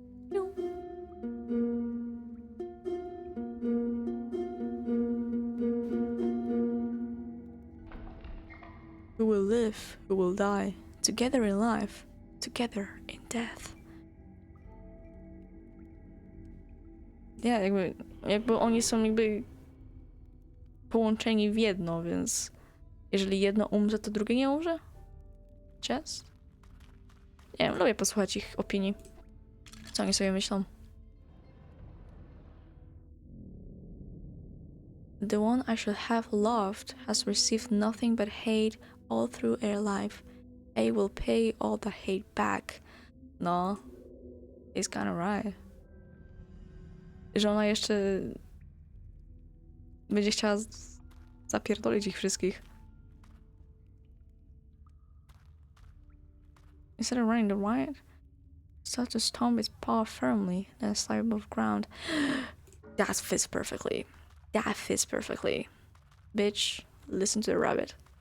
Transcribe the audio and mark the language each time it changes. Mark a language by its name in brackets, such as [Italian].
[English] No. Who will live, who will die, together in life, together in death. [Polish] Ja, jakby oni są jakby połączeni w jedno, więc jeżeli jedno umrze, to drugie nie umrze? Just? Nie wiem, lubię posłuchać ich opinii. Co oni sobie myślą. [English] The one I should have loved has received nothing but hate all through her life. I will pay all the hate back. No, he's kinda right. [Polish] Że ona jeszcze będzie chciała zapierdolić ich wszystkich. [English] Instead of running the riot, start to stomp its paw firmly, then slide above ground. That fits perfectly. That fits perfectly. Bitch, listen to the rabbit.